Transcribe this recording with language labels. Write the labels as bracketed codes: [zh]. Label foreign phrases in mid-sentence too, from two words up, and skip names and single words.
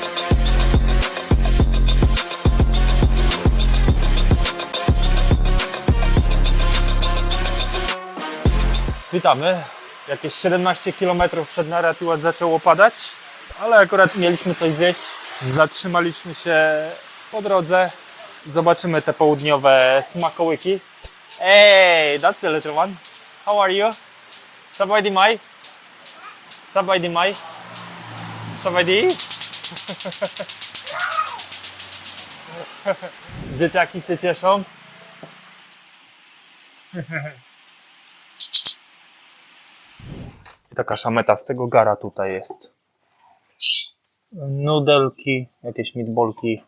[pl] Witamy. Jakieś 17 km przed Narathiwat zaczęło padać, ale akurat mieliśmy coś zjeść. Zatrzymaliśmy się po drodze. Zobaczymy te południowe smakołyki. [en] Hey, that's the little one. How are you? [th] สบายดีไหม สบายดีไหม? สบายดี? [pl] Dzieciaki się cieszą. I taka szameta z tego gara tutaj jest. Nudelki, jakieś meatballki.